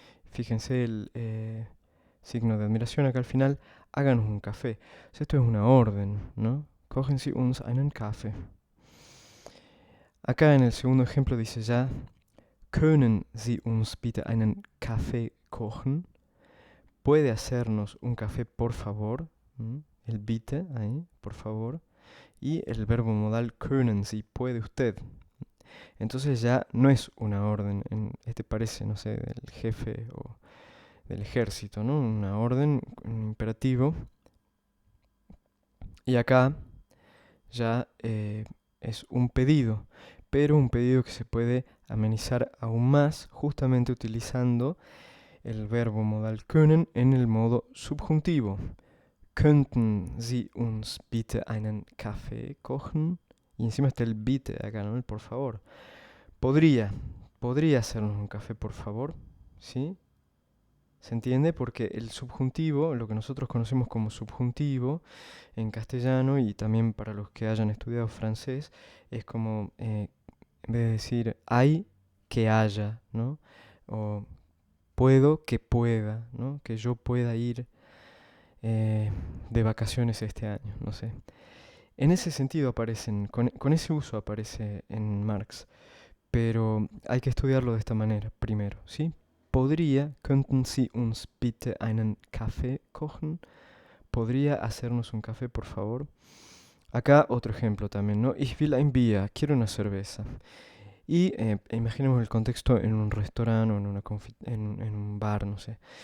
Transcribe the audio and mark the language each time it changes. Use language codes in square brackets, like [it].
[es] Fíjense el signo de admiración acá al final, háganos un café. O sea, esto es una orden, ¿no? [de] Kochen Sie uns einen Kaffee. [es] Acá en el segundo ejemplo dice ya, [de] können Sie uns bitte einen Kaffee kochen? [es] ¿Puede hacernos un café, por favor? El bitte ahí, por favor. Y el verbo modal [de] können Sie, [es] puede usted. Entonces ya no es una orden, este parece, no sé, del jefe o del ejército, ¿no? Una orden, un imperativo. Y acá ya es un pedido, pero un pedido que se puede amenizar aún más justamente utilizando el verbo modal können en el modo subjuntivo. [de] Könnten Sie uns bitte einen Kaffee kochen? [es] Y encima está el bitte acá, ¿no? El por favor. Podría hacernos un café, por favor, ¿sí? ¿Se entiende? Porque el subjuntivo, lo que nosotros conocemos como subjuntivo en castellano y también para los que hayan estudiado francés, es como, en vez de decir hay, que haya, ¿no? O puedo, que pueda, ¿no? Que yo pueda ir de vacaciones este año, no sé. En ese sentido aparecen, con ese uso aparece en Marx, pero hay que estudiarlo de esta manera primero, ¿sí? [de] Könnten Sie uns bitte einen Kaffee kochen? [es] ¿Podría hacernos un café, por favor? Acá otro ejemplo también, ¿no? [de] Ich will ein Bier, [es] quiero una cerveza. Y imaginemos el contexto en un restaurante o en un bar, no sé.